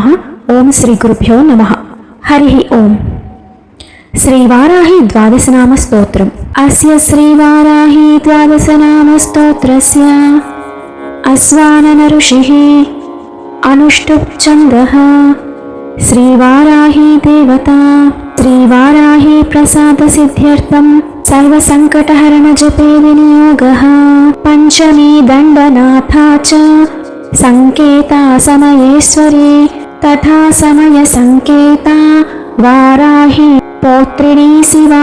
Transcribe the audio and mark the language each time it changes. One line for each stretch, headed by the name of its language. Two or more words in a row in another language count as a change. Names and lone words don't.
Sanskrit: ఓం శ్రీ గురుభ్యో నమః. హరి ఓం. శ్రీవారాహి ద్వాదశనామ స్తోత్రం. అస్య శ్రీవారాహి ద్వాదశనామ స్తోత్రస్య అస్వానన ఋషిః అనుష్టుప్ ఛందః. श्रीवाराही देवता। श्रीवाराही प्रसादसिद्ध्यर्थं सर्वसङ्कटहरणजपे विनियोगः। पञ्चमी दण्डनाथा च संकेता समयेश्वरी तथा समयसंकेता वाराही पौत्रिणी शिवा।